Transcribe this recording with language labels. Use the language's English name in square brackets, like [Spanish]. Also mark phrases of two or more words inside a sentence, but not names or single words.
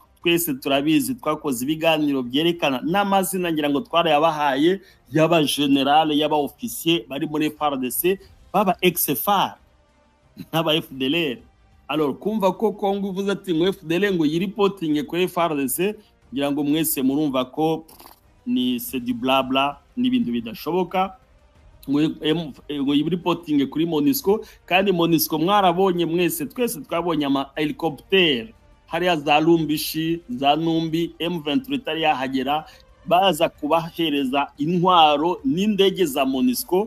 [Kinyarwanda] Twese turabizi, twakoze ibiganiro byerekana n'amazina ngira ngo twarayabahaye y'aba general y'aba officier bari muri FARDC, baba ex-FAR n'aba FDLR. Alors kumva ko Congo uvuze ati ngo FDLR ngo yiripotinge kuri FARDC, ngira ngo mwese murumva ko ni [French] c'est du blabla, [Kinyarwanda] n'ibintu bidashoboka. Ngo yiripotinge kuri MONUSCO, kandi MONUSCO mwarabonye mwese, twese twabonye ama helicopter hariya za Lumbishi za Numbi, M23 itari yahagera, baza kubahereza intwaro n'indege za MONUSCO.